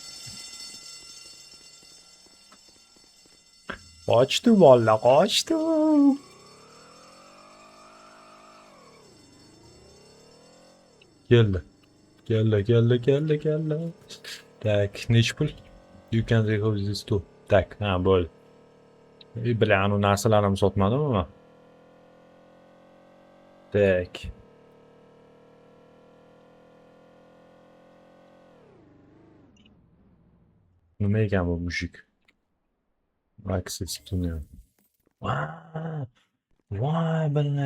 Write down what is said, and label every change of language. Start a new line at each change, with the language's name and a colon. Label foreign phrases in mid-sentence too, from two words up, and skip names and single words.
Uzbek: Qochdi, bola, qochdi. Keldi. Tak, nech pul?
English: You can take this too.
Uzbek: Tak, bo'ldi. Bilan uni narsalarimni sotmadimmi men? Tak. Nima ekan bu mushuk?
English: Access tunnel.
Uzbek: Voy, bala.